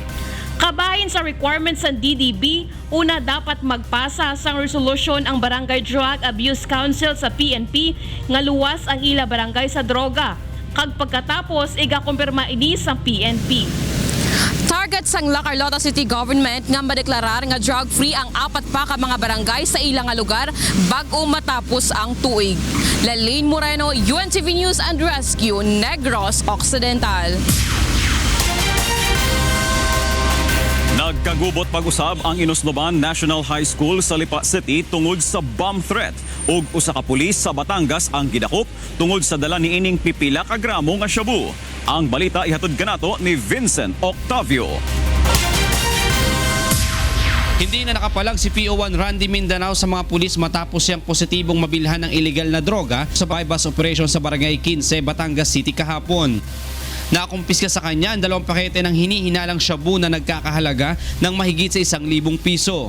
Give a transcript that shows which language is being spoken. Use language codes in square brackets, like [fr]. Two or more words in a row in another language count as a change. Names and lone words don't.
[hil] Kabahin sa requirements ng DDB, una dapat magpasa sang resolusyon ang Barangay Drug Abuse Council sa PNP nga luwas ang ila barangay sa droga. Kag pagkatapos, igakumpirma ini sa PNP. Target sang La Carlota City Government nga madeklarar nga drug-free ang 4 pa ka mga barangay sa ilang nga lugar bago matapos ang tuig. Lalaine Moreno, UNTV News and Rescue, Negros Occidental. [ceb] Nagkagubot pag-usab ang Inusloban National High School sa Lipa City tungod sa bomb threat ug usa ka pulis sa Batangas ang gidakop tungod sa dala niining pipila ka gramo nga shabu. Ang balita ihatod kanato ni Vincent Octavio. [tl] Hindi na nakapalag si PO1 Randy Mindanao sa mga pulis matapos siyang positibong mabilhan ng illegal na droga sa bypass operation sa Barangay 15, Batangas City kahapon. Nakumpiska sa kanya ang 2 pakete ng hinihinalang shabu na nagkakahalaga ng mahigit sa 1,000 piso.